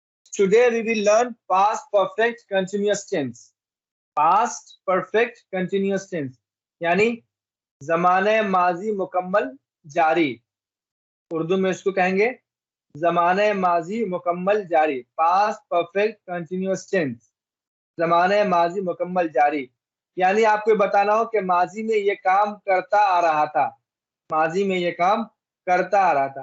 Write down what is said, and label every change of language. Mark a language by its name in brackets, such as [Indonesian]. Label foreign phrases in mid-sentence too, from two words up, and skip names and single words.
[English] Today we will learn past perfect continuous tense. Past perfect continuous tense [Urdu] یعنی زمانے ماضی مکمل جاری، اردو میں اس کو کہیں گے زمانے ماضی مکمل جاری, [English] past perfect continuous tense, [Urdu] زمانے ماضی مکمل جاری. یعنی آپ کو بتانا ہو کہ ماضی میں یہ کام کرتا آ رہا تھا، ماضی میں یہ کام کرتا آ رہا تھا.